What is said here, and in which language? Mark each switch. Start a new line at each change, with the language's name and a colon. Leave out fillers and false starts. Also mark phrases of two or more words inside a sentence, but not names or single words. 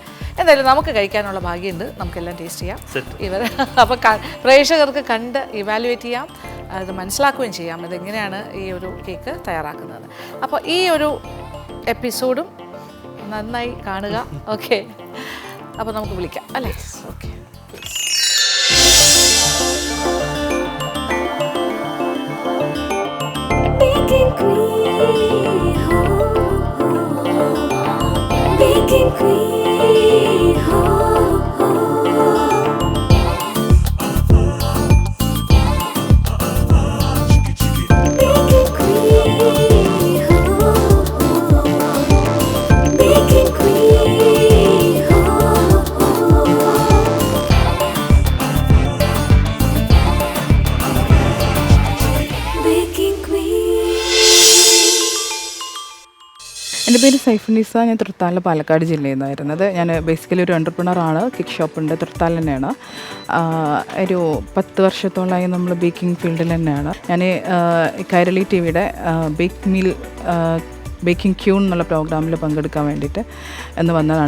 Malayalam: എന്തായാലും നമുക്ക് കഴിക്കാനുള്ള ഭാഗ്യമുണ്ട്, നമുക്കെല്ലാം ടേസ്റ്റ് ചെയ്യാം. ഇവർ അപ്പോൾ പ്രേക്ഷകർക്ക് കണ്ട് ഇവാലുവേറ്റ് ചെയ്യാം, അത് മനസ്സിലാക്കുകയും ചെയ്യാം ഇതെങ്ങനെയാണ് ഈ ഒരു കേക്ക് തയ്യാറാക്കുന്നത്. അപ്പോൾ ഈ ഒരു എപ്പിസോഡും നന്നായി കാണുക. ഓക്കെ, അപ്പോൾ നമുക്ക് വിളിക്കാം അല്ലേ? ഓക്കെ. Baking Queen, ho, ho. Baking Queen, ho, ho. Baking Queen, ho, ho. Baking Queen, ho, ho. Baking Queen. എൻ്റെ പേര് സൈഫുനിസ. ഞാൻ തൃത്താല, പാലക്കാട് ജില്ലയിൽ നിന്നായിരുന്നത്. ഞാൻ ബേസിക്കലി ഒരു എൻ്റർപ്രണറാണ്.
English: cake shop,
Malayalam: തൃത്താല തന്നെയാണ്. ഒരു 10 വർഷത്തോളമായി നമ്മൾ
English: baking field
Malayalam: തന്നെയാണ്. ഞാൻ കൈരളി ടി വിയുടെ ബേക്കിംഗ് ക്യൂൺ എന്നുള്ള പ്രോഗ്രാമിൽ പങ്കെടുക്കാൻ വേണ്ടിയിട്ട് എന്ന് വന്നതാണ്.